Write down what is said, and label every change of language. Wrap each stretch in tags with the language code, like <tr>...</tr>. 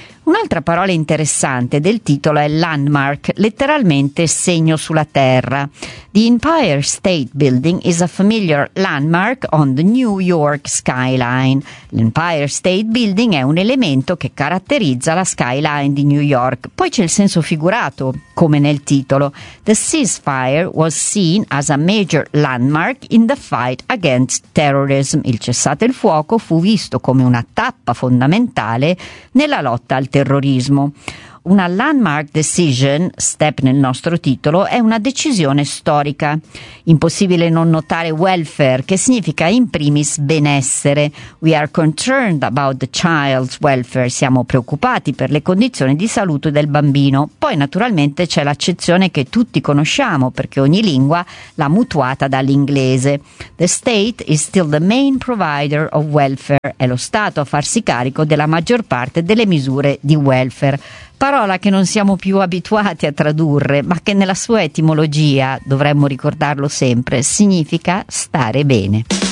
<it>Un'altra parola interessante del titolo è landmark, letteralmente segno sulla terra.</it> <en>The Empire State Building is a familiar landmark on the New York skyline.</en> <it>L'Empire State Building è un elemento che caratterizza la skyline di New York. Poi c'è il senso figurato, come nel titolo.</it> <en>The ceasefire was seen as a major landmark in the fight against terrorism.</en> <it>Il cessate il fuoco fu visto come una tappa fondamentale nella lotta al terrorismo. Una landmark decision, step nel nostro titolo, è una decisione storica. Impossibile non notare welfare, che significa in primis benessere.</it> <en>We are concerned about the child's welfare.</en> <it>Siamo preoccupati per le condizioni di salute del bambino. Poi naturalmente c'è l'accezione che tutti conosciamo, perché ogni lingua l'ha mutuata dall'inglese.</it> <en>The state is still the main provider of welfare.</en> <it>È lo Stato a farsi carico della maggior parte delle misure di welfare. Parola che non siamo più abituati a tradurre, ma che nella sua etimologia, dovremmo ricordarlo sempre, significa stare bene.</it>